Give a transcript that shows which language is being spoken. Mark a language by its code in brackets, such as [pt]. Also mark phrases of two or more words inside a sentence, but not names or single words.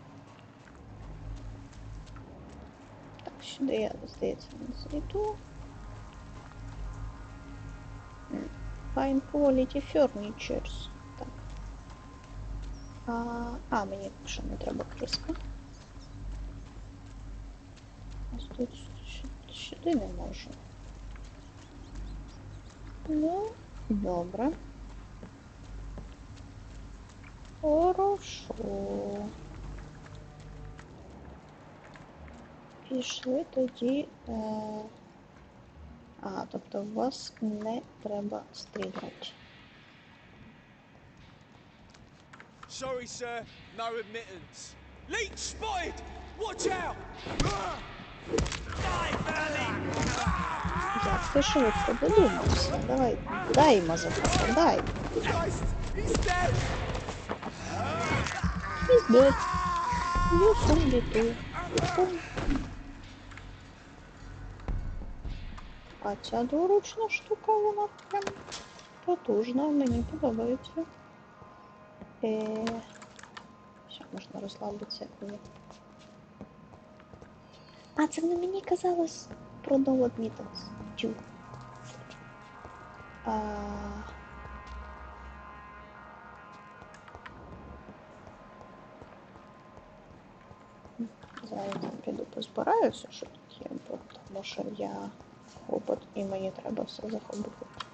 [uk] Так, сюди я, здається, не зайду. [en] Fine quality furnitures. [uk] Так. Мені ще не треба криска. Ось тут сюди не можу. Ну, добре. [ru] Хорошо. [uk] Пішли тоді. Тобто вас не треба стріляти. [en] Sorry, sir. No admittance. Leech spotted! Watch out! [uk] Як ти швидко додумався? Давай, дай, мазафака, дай. [en] Christ, he's dead! He's dead. You should be too. [uk] А ця дворучна штука, вона прям потужна, мені подобається. Все, можна розслабитися. Це не мені казалось про [en] no admittance. [uk] Тю. Зараз я піду позбираюся, що тут є, тому що я хобот і мені треба все захопити.